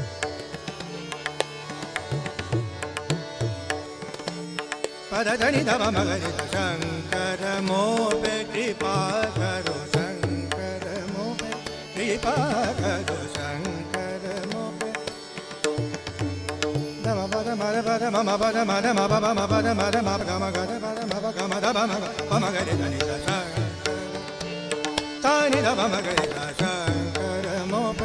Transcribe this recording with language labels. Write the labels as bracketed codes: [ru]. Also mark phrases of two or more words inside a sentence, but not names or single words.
[hi] पद धनि धम मगरि शंकर मो पे कृपा करो शंकर मो पे कृपा करो शंकर मो पे धम पद मर पद मम पद मद म प म पद मद म ग म ग ध पद म प ग म ध प म ग प म ग रे ध नि ध ध नि ध प म ग रे ध शंकर मो पे